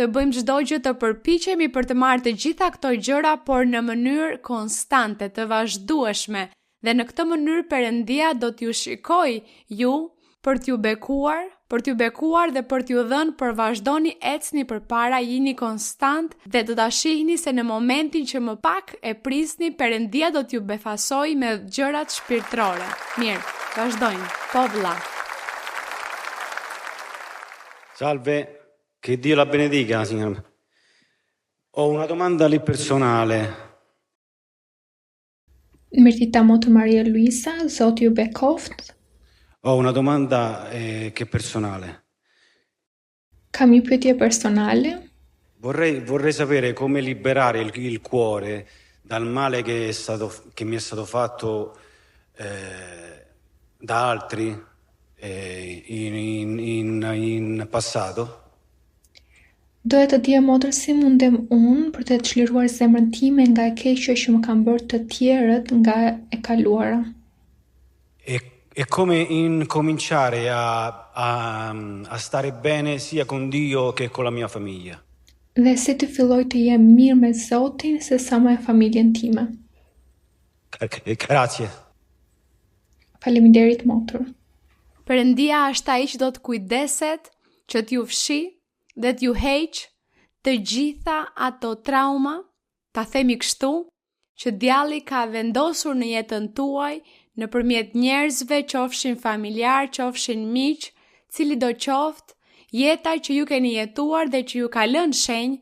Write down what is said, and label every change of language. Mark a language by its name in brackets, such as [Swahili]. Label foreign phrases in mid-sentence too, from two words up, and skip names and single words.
[Albanian] bëjmë çdo gjë, të përpiqemi për të marrë të gjitha këto gjëra, por në mënyrë konstante, të vazhdueshme, dhe në këtë mënyrë Perëndia do t'ju shikojë ju për t'ju bekuar dhe për t'ju dhënë për vazhdoni ecni përpara, jini konstant dhe do ta shihni se në momentin që më pak e prisni, Perëndia do t'ju befasojë me gjërat shpirtërore. Mirë, vazhdojmë. Po vëlla. [Italian] Salve, che Dio la benedica, signora. Ho una domanda lì personale. [Albanian] Mirëdita Motër Maria Luisa, Zoti ju bekoft. [Italian] Ho una domanda che è personale. [Albanian] Kam një pyetje personale. [Italian] Vorrei sapere come liberare il cuore dal male che mi è stato fatto da altri in passato. [Albanian] Doja të dija Motër si mundem unë për të çliruar zemrën time nga e keqja që më kanë bërë të tjerët nga e kaluara. [Italian] è come incominciare a stare bene sia con Dio che con la mia famiglia. [Albanian] Dhe si të filloj të jem mirë me Zotin se sa me familjen time. [Italian] Grazie. [Albanian] Faleminderit motër. Perëndia është ai që do të kujdeset që t'ju fshi dhe t'ju heq të gjitha ato trauma, ta themi kështu, që djalli ka vendosur në jetën tuaj nëpërmjet njerëzve, qofshin familjar, qofshin miq, cili do qoftë jeta që ju keni jetuar dhe që ju ka lënë shenjë.